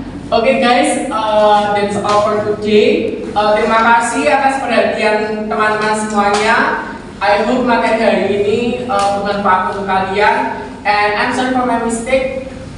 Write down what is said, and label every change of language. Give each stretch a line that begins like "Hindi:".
English: Oke guys, that's all for today.
Indonesian: Terima kasih atas perhatian teman-teman semuanya.
English: I hope
Indonesian: materi hari ini bermanfaat untuk kalian.
English: And I'm sorry for my mistake.